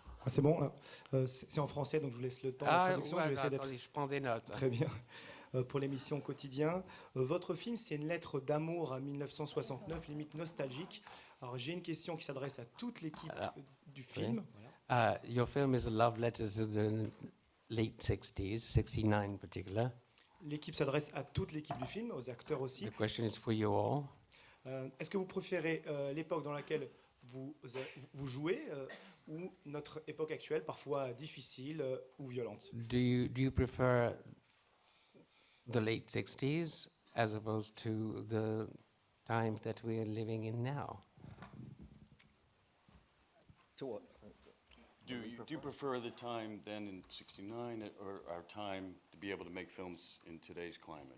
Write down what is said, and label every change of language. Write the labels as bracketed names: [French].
[French] Ah, c'est bon, c'est en français, donc je vous laisse le temps de traduction. Je vais essayer d'être... Je prends des notes. Très bien. Pour l'émission Quotidien. Votre film, c'est une lettre d'amour à 1969, limite nostalgique. Alors j'ai une question qui s'adresse à toute l'équipe du film. Voilà. [English] Your film is a love letter to the late 60s, 69 in particular. [French] L'équipe s'adresse à toute l'équipe du film, aux acteurs aussi. [English] The question is for you all. [French] Est-ce que vous préférez l'époque dans laquelle vous jouez ou notre époque actuelle, parfois difficile ou violente? [English] Do you prefer the late 60s as opposed to the time that we are living in now? To what? Do you prefer the time then in '69 or our time to be able to make films in today's climate?